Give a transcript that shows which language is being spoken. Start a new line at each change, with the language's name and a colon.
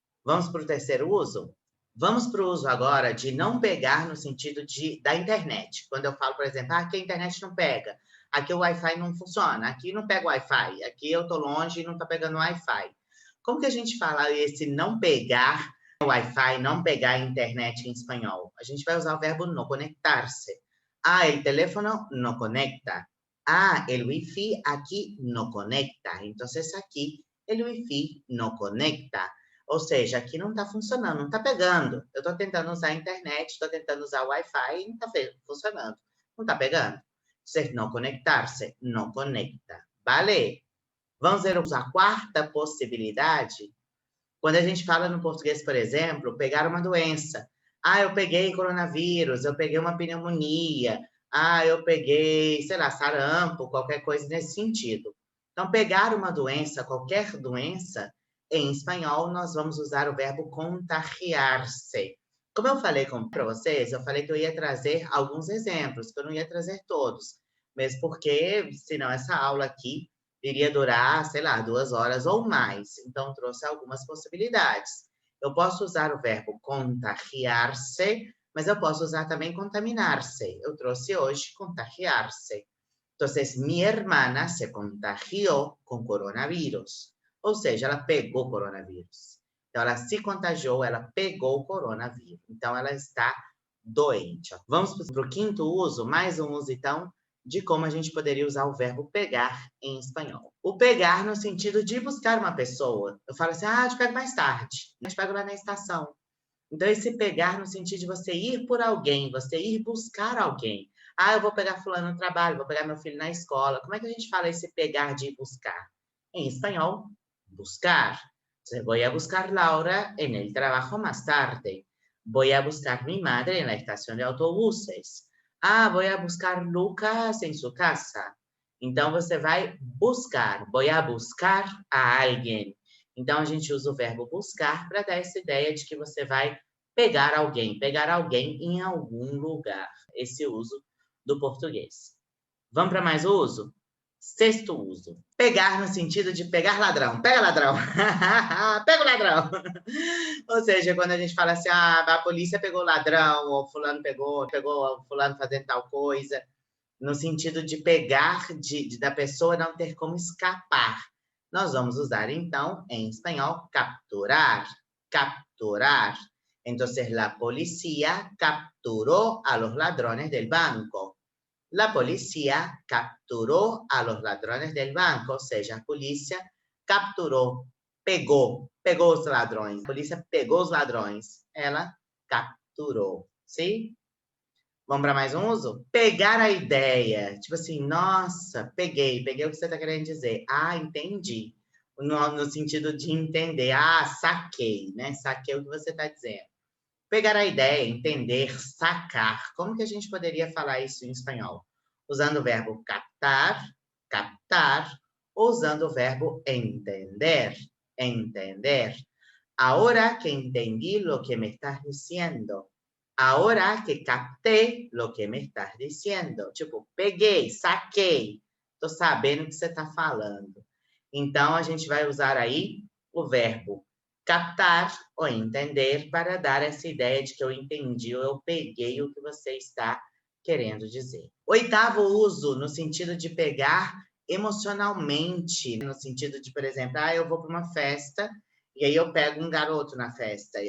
Portuguese: Vamos para o terceiro uso? Vamos para o uso agora de não pegar no sentido da internet. Quando eu falo, por exemplo, aqui a internet não pega, aqui o Wi-Fi não funciona, aqui não pega o Wi-Fi, aqui eu estou longe e não está pegando o Wi-Fi. Como que a gente fala esse não pegar o Wi-Fi, não pegar a internet em espanhol? A gente vai usar o verbo no conectar-se.
Spanish: Ah, el teléfono no conecta. Ah, el Wi-Fi aquí no conecta. Entonces aquí el Wi-Fi no conecta.
Portuguese: Ou seja, aqui não está funcionando, não está pegando. Eu estou tentando usar a internet, estou tentando usar o Wi-Fi e não está funcionando. Não está pegando. Ser não conectar-se, não conecta. Vale? Vamos ver a quarta possibilidade. Quando a gente fala no português, por exemplo, pegar uma doença. Ah, eu peguei coronavírus, eu peguei uma pneumonia, ah, eu peguei, sei lá, sarampo, qualquer coisa nesse sentido. Então, pegar uma doença, qualquer doença, em espanhol, nós vamos usar o verbo contagiar-se. Como eu falei para vocês, eu falei que eu ia trazer alguns exemplos, que eu não ia trazer todos, mesmo porque, senão essa aula aqui iria durar, sei lá, 2 horas ou mais. Então, trouxe algumas possibilidades. Eu posso usar o verbo contagiar-se, mas eu posso usar também contaminar-se. Eu trouxe hoje contagiar-se.
Spanish: Entonces, mi hermana se contagió con coronavirus.
Portuguese: Ou seja, ela pegou coronavírus. Então, ela se contagiou, ela pegou o coronavírus. Então, ela está doente. Vamos para o quinto uso, mais um uso, então, de como a gente poderia usar o verbo pegar em espanhol. O pegar no sentido de buscar uma pessoa. Eu falo assim, eu te pego mais tarde. Eu te pego lá na estação. Então, esse pegar no sentido de você ir por alguém, você ir buscar alguém. Ah, eu vou pegar fulano no trabalho, vou pegar meu filho na escola. Como é que a gente fala esse pegar de ir buscar? Em espanhol, buscar.
Spanish: Voy a buscar Laura en el trabajo más tarde. Voy a buscar mi madre en la estación de autobuses. Ah, voy a buscar Lucas en su casa.
Portuguese: Então, você vai buscar.
Spanish: Voy a buscar a alguien.
Portuguese: Então, a gente usa o verbo buscar para dar essa ideia de que você vai pegar alguém em algum lugar. Esse uso do português. Vamos para mais uso? Sexto uso. Pegar no sentido de pegar ladrão. Pega ladrão. Pega o ladrão. Ou seja, quando a gente fala assim, a polícia pegou o ladrão, ou fulano pegou fulano fazendo tal coisa, no sentido de pegar, da pessoa não ter como escapar. Nós vamos usar, então, em espanhol, capturar. Capturar.
Spanish: Entonces, la policía capturó a los ladrones del banco. La policía capturó a los ladrones del banco,
Portuguese: ou seja, a polícia capturou, pegou os ladrões. A polícia pegou os ladrões. Ela capturou, sim? Vamos para mais um uso? Pegar a ideia. Tipo assim, nossa, peguei o que você está querendo dizer. Ah, entendi. No sentido de entender. Ah, saquei, né? Saquei o que você está dizendo. Pegar a ideia, entender, sacar. Como que a gente poderia falar isso em espanhol? Usando o verbo captar, captar, ou usando o verbo entender, entender.
Spanish: Ahora que entendí lo que me estás diciendo. Ahora que captei lo que me estás diciendo.
Portuguese: Tipo, peguei, saquei. Tô sabendo o que você está falando. Então, a gente vai usar aí o verbo captar ou entender para dar essa ideia de que eu entendi ou eu peguei o que você está querendo dizer. Oitavo uso, no sentido de pegar emocionalmente, no sentido de, por exemplo, eu vou para uma festa e aí eu pego um garoto na festa.